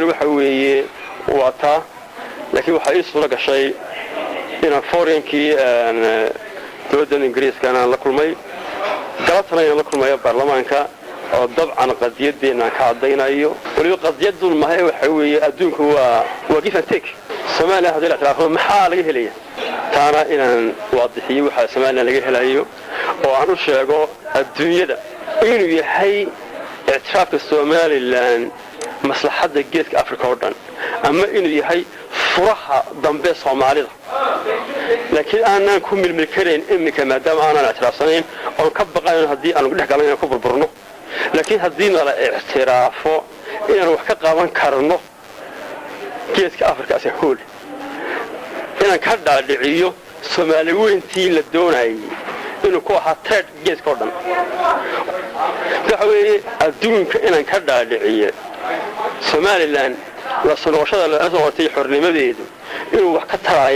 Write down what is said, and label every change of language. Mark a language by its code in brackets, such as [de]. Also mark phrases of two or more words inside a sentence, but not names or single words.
[so] waxa weeye wata laakiin waxa ay soo gashay in foreign-kii dowladda Ingiriiska aan la kulmay galabtana la kulmay baarlamaanka oo dabcan qadiyadeena ka cadeynayo waliba qadiyadu maahay waxa weeye adduunku waa [en] give and take [so] Soomaaliya hadii la tiraahdo maxaa laga helaya taana inaan waadixiyo waxa Soomaaliya laga helayo oo aan u sheego adduunyada inuu yahay ictiraafka Somaliland maslaxadda geeska Afrika oo dhan ama inuu yahay furaha dambe Soomaalida laakiin aanan ku milmil kareen imika maadaama aanan ictiraafsanayn oo ka baqayn hadii aan dhex galan ku burburno laakiin hadii la ictiraafo inaan wax ka qaban karno geeska Afrika [en] as a whole [so] inaan ka dhaadhiciyo Soomaali weyntii la doonayay inuu ku ahaa third geeska oo dhan waxa weeye adduunka inaan ka dhaadhiciyo Somaliland la soo la soo hortay xornimadeedu inuu wax ka taraayo